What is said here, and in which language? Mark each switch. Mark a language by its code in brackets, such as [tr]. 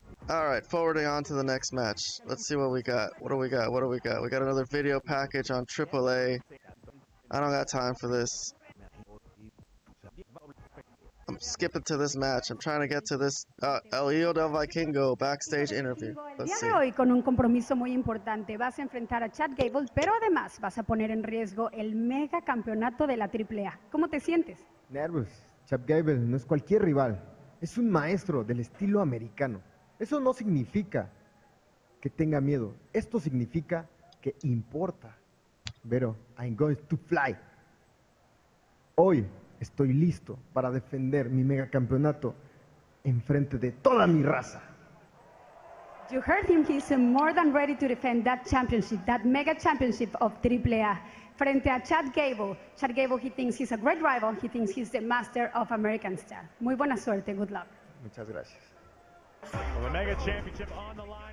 [en] Alright, forwarding on to the next match. Let's see what we got. What do we got? We got another video package on AAA. I don't got time for this. I'm skipping to this match. I'm trying to get to this El Hijo del Vikingo backstage interview. [es] El día de hoy con un compromiso muy importante vas a enfrentar a Chad Gable, pero además vas a poner en riesgo el mega campeonato de la AAA. ¿Cómo te sientes? Nervos. Chad Gable no es cualquier rival. Es un maestro del estilo americano. Eso no significa que tenga miedo. Esto significa que importa. Pero [en] I'm going to fly. [es] Hoy estoy listo para defender mi megacampeonato enfrente de toda mi raza. [en] You heard him. He's more than ready to defend that championship, that mega championship of AAA. [es] Frente a [en] Chad Gable. Chad Gable, he thinks he's a great rival. He thinks he's the master of American style. [es] Muy buena suerte. [en] Good luck. [es] Muchas gracias. [en] Well, the mega championship on the line.